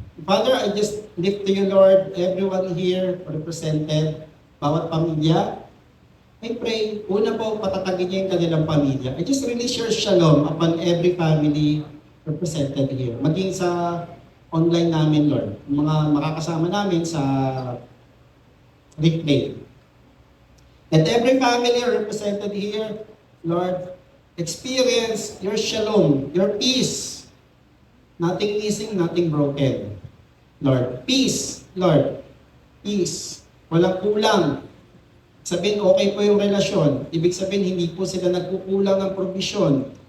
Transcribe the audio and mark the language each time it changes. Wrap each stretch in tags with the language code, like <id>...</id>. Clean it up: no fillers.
<en>Father, I just lift to you, Lord, everyone here represented, bawat pamilya. I pray,</en> <tl>una po, patatagin niya yung kanilang pamilya.</tl> <en>I just release your shalom upon every family represented here.</en> <tl>Maging sa online namin, Lord. Mga makakasama namin sa replay.</tl> <en>Let every family represented here, Lord, experience your shalom, your peace. Nothing missing, nothing broken. Lord, peace, Lord, peace.</en> <tl>Walang kulang. Sabihin, okay po yung relasyon. Ibig sabihin, hindi po sila nagkukulang ng provision.</tl>